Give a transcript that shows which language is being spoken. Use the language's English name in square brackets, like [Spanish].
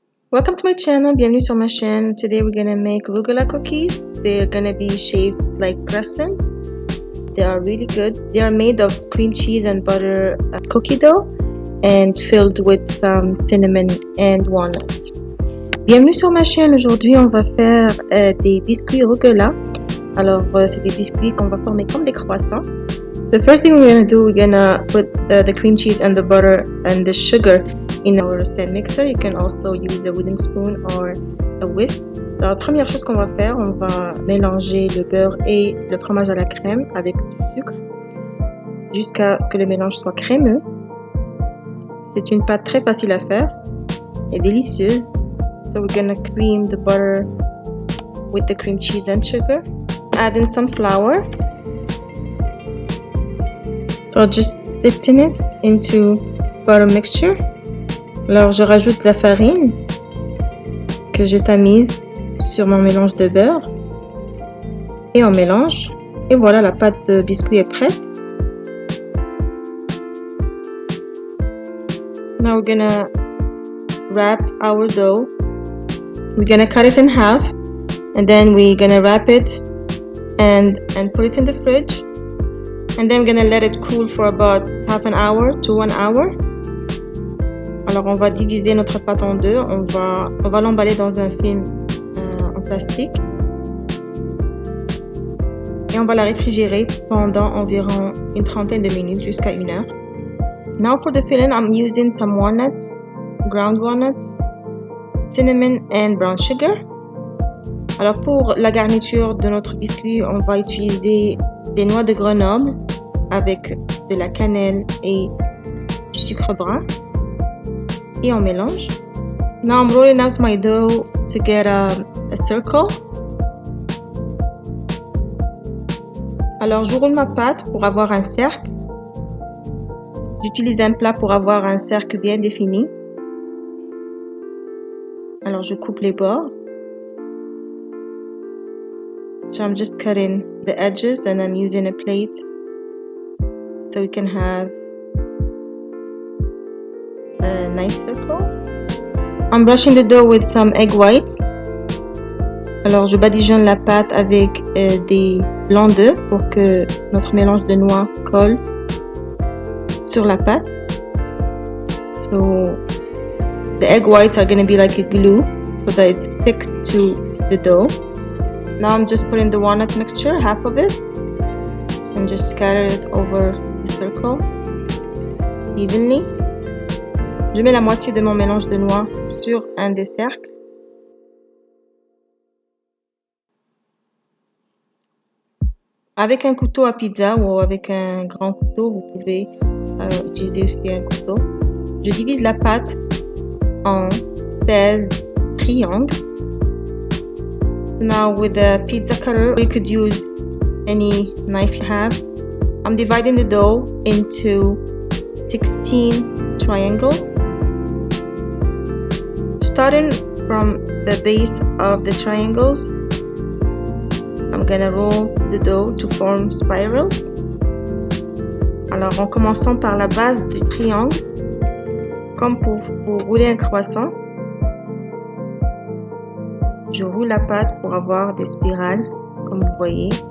[English] Welcome to my channel, [French] bienvenue sur ma chaîne. [English] Today we're gonna make arugula cookies. They're gonna be shaped like crescents. They are really good. They are made of cream cheese and butter cookie dough and filled with some cinnamon and walnuts. [French] Bienvenue sur ma chaîne. Aujourd'hui on va faire des biscuits arugula. Alors c'est des biscuits qu'on va former comme des croissants. [English] The first thing we're gonna do, we're gonna put the cream cheese and the butter and the sugar in our stand mixer. You can also use a wooden spoon or a whisk. [French] Alors, la première chose qu'on va faire, on va mélanger le beurre et le fromage à la crème avec du sucre jusqu'à ce que le mélange soit crémeux. C'est une pâte très facile à faire et délicieuse. [English] So we're gonna cream the butter with the cream cheese and sugar. Add in some flour. So just sifting it into butter mixture. [French] Alors je rajoute la farine que je tamise sur mon mélange de beurre et on mélange. Et voilà, la pâte de biscuit est prête. [English] Now we're gonna wrap our dough. We're gonna cut it in half and then we're gonna wrap it and put it in the fridge. And then we're gonna let it cool for about half an hour to 1 hour. [French] Alors on va diviser notre pâte en deux. On va l'emballer dans un film en plastique. Et on va la réfrigérer pendant environ une trentaine de minutes jusqu'à 1 heure. [English] Now for the filling, I'm using some walnuts, ground walnuts, cinnamon and brown sugar. [French] Alors pour la garniture de notre biscuit, on va utiliser des noix de Grenoble avec de la cannelle et du sucre brun. Et on mélange. [English] Now I'm rolling out my dough to get a circle. [French] Alors je roule ma pâte pour avoir un cercle. J'utilise un plat pour avoir un cercle bien défini. Alors je coupe les bords. [English] So I'm just cutting the edges and I'm using a plate so we can have a nice circle. I'm brushing the dough with some egg whites. [French] Alors je badigeonne la pâte avec des blancs d'œufs pour que notre mélange de noix colle sur la pâte. [English] So the egg whites are going to be like a glue so that it sticks to the dough. Now I'm just putting the walnut mixture, half of it, and just scatter it over the circle evenly. [French] Je mets la moitié de mon mélange de noix sur un des cercles. Avec un couteau à pizza ou avec un grand couteau, vous pouvez utiliser aussi un couteau. Je divise la pâte en 16 triangles. [English] So now with the pizza cutter, you could use any knife you have. I'm dividing the dough into 16 triangles. Starting from the base of the triangles, I'm gonna roll the dough to form spirals. [French] Alors en commençant par la base du triangle, comme pour rouler un croissant, je roule la pâte pour avoir des spirales, comme vous voyez.